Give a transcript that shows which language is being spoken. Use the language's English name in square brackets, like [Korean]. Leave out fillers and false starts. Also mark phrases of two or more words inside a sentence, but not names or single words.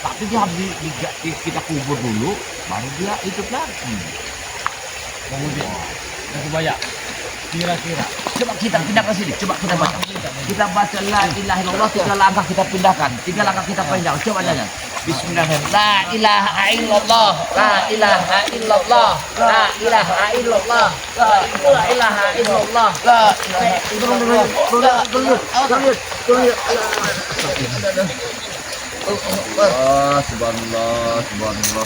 [Indonesian] Tapi dia habis kita kubur dulu, baru dia hidup lagi. Kemudian yang kebayang kira-kira Coba kita pindah ke sini, coba kita baca. Kita baca [Arabic] لا إله إلا الله, [Indonesian] 3 langkah kita pindahkan, 3 langkah kita pindah. Coba jangan. [Arabic] Bismillahirrahmanirrahim. لا إله إلا الله، لا إله إلا الله، لا إله إلا الله، لا إله إلا الله، لا إله إلا الله. سبحان الله، سبحان الله.